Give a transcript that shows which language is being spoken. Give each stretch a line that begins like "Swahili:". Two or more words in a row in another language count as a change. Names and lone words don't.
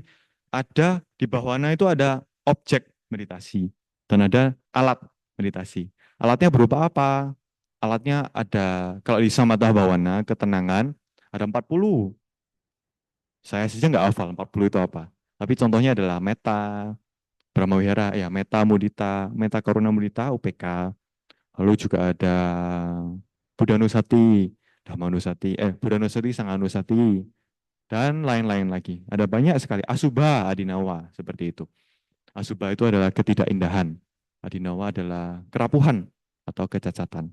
Indonesian: Ada di bahawana itu ada objek meditasi dan ada alat meditasi. Alatnya berupa apa? Alatnya ada, kalau di samatha bahawana, ketenangan, ada 40. Saya saja nggak hafal 40 itu apa. Tapi contohnya adalah meta, Brahmawihara, ya meta mudita, meta karuna mudita, UPK. Lalu juga ada Buddhanusati, Dhammanusati, Buddhanusati, Sanganusati, dan lain-lain lagi. Ada banyak sekali. Asubha, Adinawa, seperti itu. Asubha itu adalah ketidakindahan. Adinawa adalah kerapuhan atau kecacatan.